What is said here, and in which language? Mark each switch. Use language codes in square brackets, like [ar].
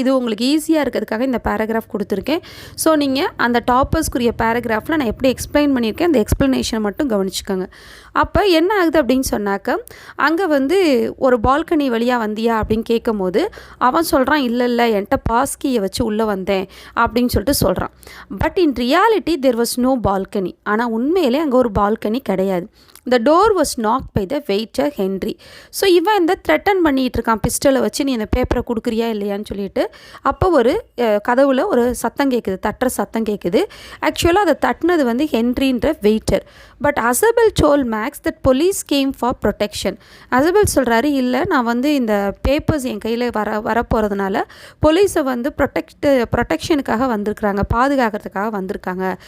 [ta] இது உங்களுக்கு ஈஸியாக இருக்கிறதுக்காக இந்த பேராகிராஃப் கொடுத்துருக்கேன். ஸோ நீங்கள் அந்த டாப்பர்ஸ்க்குரிய பேராகிராஃபில் நான் எப்படி எக்ஸ்பிளைன் பண்ணியிருக்கேன் அந்த எக்ஸ்ப்ளனேஷனை மட்டும் கவனிச்சுக்கோங்க. அப்போ என்ன ஆகுது அப்படின்னு சொன்னாக்க அங்கே வந்து ஒரு பால்கனி வழியாக வந்தியா அப்படின்னு கேட்கும் போது அவன் சொல்கிறான் இல்லை என்கிட்ட பாஸ்கியை வச்சு உள்ளே வந்தேன் அப்படின்னு சொல்லிட்டு சொல்கிறான். [en] But in reality there was no balcony. [ta] ஆனால் உண்மையிலே அங்கே ஒரு பால்கனி கிடையாது. [en] The door was knocked by the waiter Henry. [ta] So இவன் இந்த த்ரெட்டன் பண்ணிகிட்டு இருக்கான் பிஸ்டலை வச்சு, நீ இந்த பேப்பரை கொடுக்குறியா இல்லையான்னு சொல்லிட்டு. அப்போ ஒரு கதவுல ஒரு சத்தம் கேட்குது, தட்டுற சத்தம் கேட்குது. ஆக்சுவலாக அதை தட்டினது வந்து ஹென்ரின்ற waiter. [en] But Isabel told Max that police came for protection. [ta] அசபெல் சொல்கிறாரு இல்லை நான் வந்து இந்த பேப்பர்ஸ் என் கையில் வரப்போகிறதுனால போலீஸை வந்து ப்ரொடெக்ஷனுக்காக வந்திருக்கிறாங்க, பாதுகாக்கிறதுக்காக வந்திருக்காங்க.